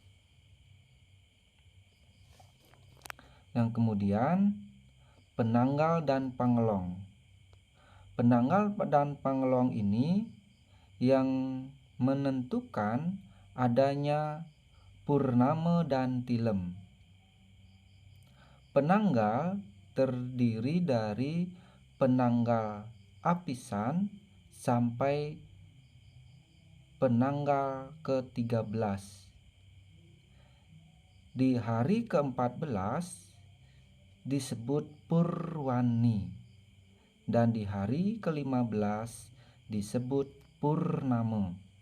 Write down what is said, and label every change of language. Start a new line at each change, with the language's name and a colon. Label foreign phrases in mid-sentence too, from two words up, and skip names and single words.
Indonesian: Yang kemudian, penanggal dan panglong. Penanggal dan panglong ini yang menentukan adanya purnama dan tilem. Penanggal terdiri dari penanggal apisan sampai penanggal ke-13. Di hari ke-14 disebut Purwani, dan di hari ke-15 disebut Purnama.